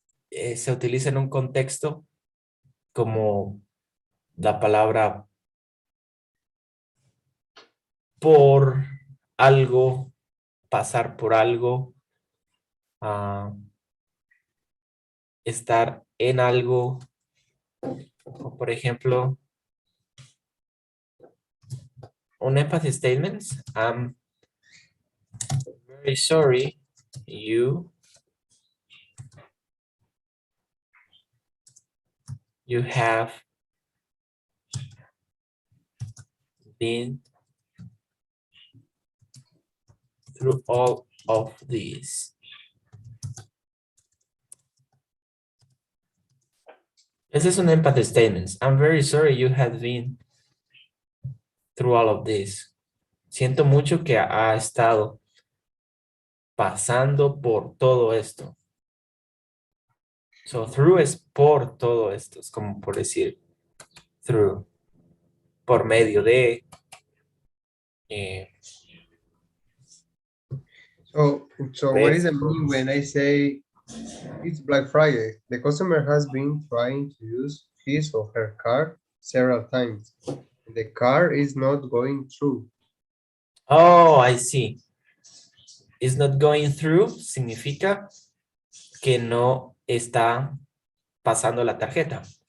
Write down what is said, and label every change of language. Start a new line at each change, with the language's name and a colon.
Spanish: Se utiliza en un contexto como la palabra por algo, pasar por algo, estar en algo, o por ejemplo,
English: on empathy statements, I'm very sorry you have been through all of these.
Spanish: Ese es un
English: empathy statements. I'm very sorry you have been through all of this.
Spanish: Siento mucho que ha estado pasando por todo esto. So through es por todo esto, es como por decir through, por medio de.
English: So what is the meaning when I say it's Black Friday? The customer has been trying to use his or her card several times. The car is not going through. Oh, I see. It's not going through
Spanish: significa que no está pasando la tarjeta.